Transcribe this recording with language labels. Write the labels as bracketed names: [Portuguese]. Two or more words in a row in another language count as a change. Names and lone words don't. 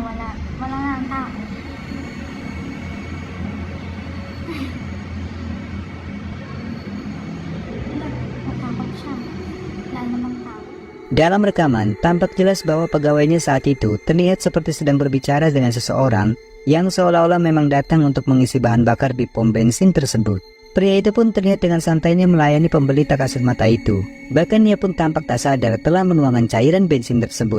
[Filipino] wala nga ang tao. Natakot siya. Wala namang tao. [Indonesian] Dalam rekaman, tampak jelas bahwa pegawainya saat itu terlihat seperti sedang berbicara dengan seseorang yang seolah-olah memang datang untuk mengisi bahan bakar di pom bensin tersebut. Pria itu pun terlihat dengan santainya melayani pembeli tak kasat mata itu. Bahkan ia pun tampak tak sadar telah menuangkan cairan bensin tersebut.